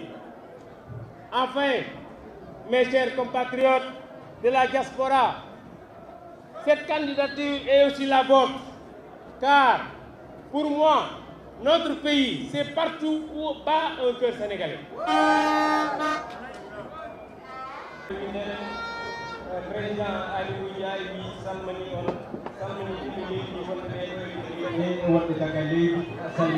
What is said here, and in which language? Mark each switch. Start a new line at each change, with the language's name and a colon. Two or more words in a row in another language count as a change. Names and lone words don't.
French: Enfin, mes chers compatriotes de la diaspora, cette candidature est aussi la vôtre, car pour moi, notre pays, c'est partout où bat un cœur sénégalais.
Fula: Président Aliou Ndiaye bi salmani on salmini ɗiɗi leydi wonɓe ɓe ɗo